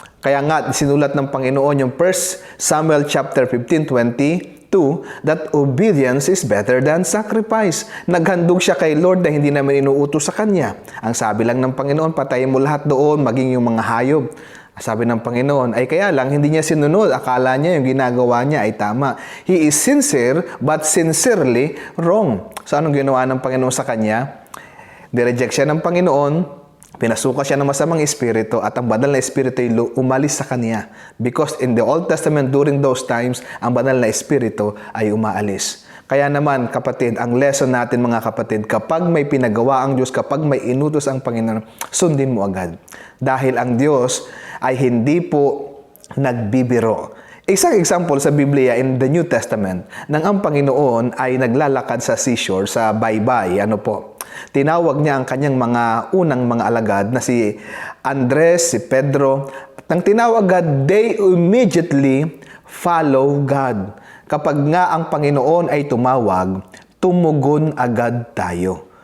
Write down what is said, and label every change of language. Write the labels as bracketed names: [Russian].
[Filipino] Kaya nga, sinulat ng Panginoon yung 1 Samuel chapter 15:22, [English] that obedience is better than sacrifice. [Filipino] Naghandog siya kay Lord na hindi naman inuutos sa kanya. Ang sabi lang ng Panginoon, patayin mo lahat doon, maging yung mga hayop. Sabi ng Panginoon, ay kaya lang, hindi niya sinunod. Akala niya yung ginagawa niya ay tama. [English] He is sincere, but sincerely wrong. [Filipino] So anong ginawa ng Panginoon sa kanya? Direject siya ng Panginoon, pinasuka siya ng masamang espiritu at ang banal na espiritu ay umalis sa kanya. [English] Because in the Old Testament, during those times, [Filipino] ang banal na espiritu ay umaalis. Kaya naman, kapatid, ang lesson natin mga kapatid, kapag may pinagawa ang Diyos, kapag may inutos ang Panginoon, sundin mo agad. Dahil ang Diyos ay hindi po nagbibiro. Isang example sa Biblia [English] in the New Testament, [Filipino] nang ang Panginoon ay naglalakad sa seashore, sa baybay, tinawag niya ang kanyang mga unang mga alagad na si Andres, si Pedro. Nang tinawag [English] God, they immediately follow God. [Filipino] Kapag nga ang Panginoon ay tumawag, tumugon agad tayo.